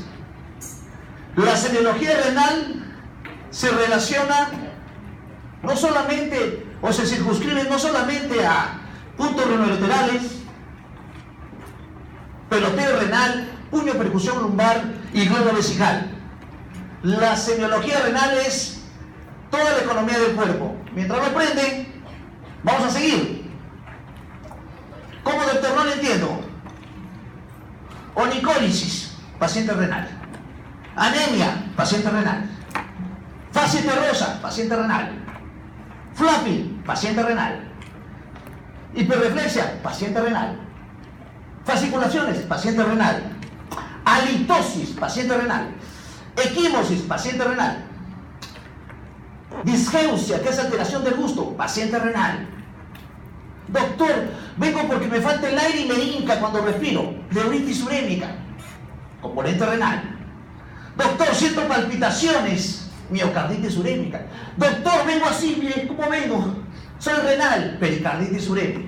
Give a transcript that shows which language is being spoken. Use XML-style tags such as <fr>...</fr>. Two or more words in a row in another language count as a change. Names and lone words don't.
<es>La semiología renal se relaciona no solamente, o se circunscribe no solamente a puntos renolaterales, peloteo renal, puño percusión lumbar y globo vesical. La semiología renal es toda la economía del cuerpo. Mientras lo aprenden, vamos a seguir. ¿Cómo, doctor? No lo entiendo. Onicólisis, paciente renal. Anemia, paciente renal. Fase terrosa, paciente renal. Flapping, paciente renal. Hiperreflexia, paciente renal. Fasciculaciones, paciente renal. Halitosis, paciente renal. Equimosis, paciente renal. Disgeusia, que es alteración del gusto, paciente renal. Doctor, vengo porque me falta el aire y me hinca cuando respiro. Pleuritis urémica, componente renal. Doctor, siento palpitaciones, miocarditis urémica. Doctor, vengo así, mire, ¿cómo vengo? Soy renal, pericarditis urémica.</es>